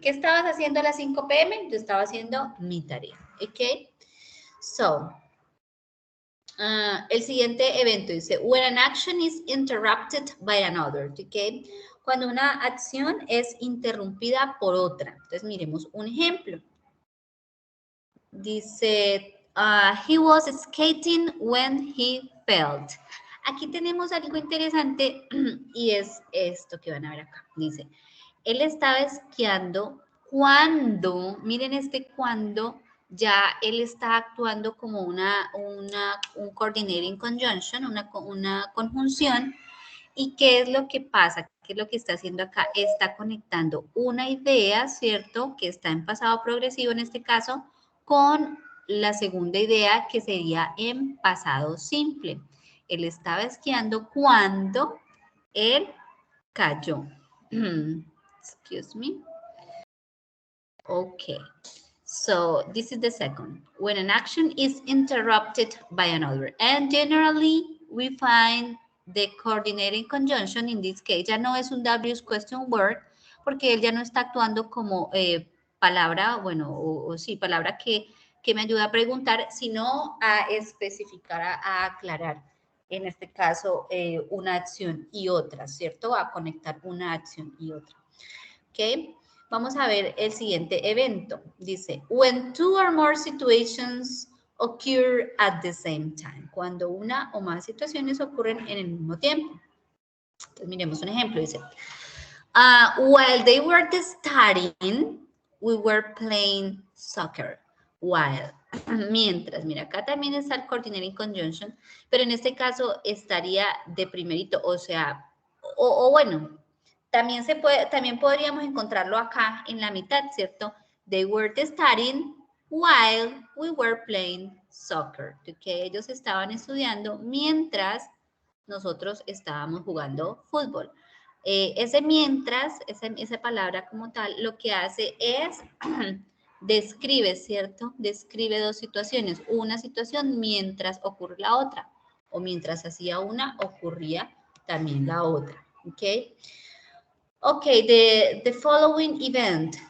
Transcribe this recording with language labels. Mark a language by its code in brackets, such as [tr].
[es] ¿Qué estabas haciendo a las 5 p.m.? Yo estaba haciendo mi tarea, ¿ok? [en] So, [es] el siguiente evento dice, [en] when an action is interrupted by another, ¿ok? [es] Cuando una acción es interrumpida por otra. Entonces, miremos un ejemplo. [en] Dice, he was skating when he fell. [es] Aquí tenemos algo interesante y es esto que van a ver acá. Dice, él estaba esquiando cuando, miren este cuando, ya él está actuando como un coordinating conjunction, una conjunción. ¿Y qué es lo que pasa? ¿Qué es lo que está haciendo acá? Está conectando una idea, ¿cierto? Que está en pasado progresivo en este caso, con la segunda idea que sería en pasado simple. Él estaba esquiando cuando él cayó. [en] Excuse me. Okay. So this is the second. When an action is interrupted by another. And generally we find the coordinating conjunction in this case. [es] Ya no es un W's question word porque él ya no está actuando como palabra, bueno, o sí, palabra que me ayuda a preguntar, sino a especificar, a aclarar. En este caso, una acción y otra, ¿cierto? A conectar una acción y otra. ¿Ok? Vamos a ver el siguiente evento. [en] Dice, when two or more situations occur at the same time. [es] Cuando una o más situaciones ocurren en el mismo tiempo. Entonces, miremos un ejemplo. [en] Dice, while they were studying, we were playing soccer. While. [es] Mientras, mira, acá también está el coordinating conjunction, pero en este caso estaría de primerito, o sea, o bueno, también podríamos encontrarlo acá en la mitad, ¿cierto? [en] They were studying while we were playing soccer. [es] Que ellos estaban estudiando mientras nosotros estábamos jugando fútbol. Ese mientras, esa palabra como tal, lo que hace es describe, ¿cierto? Describe dos situaciones. Una situación mientras ocurre la otra. O mientras hacía una, ocurría también la otra. ¿Ok? [en] Okay, the following event.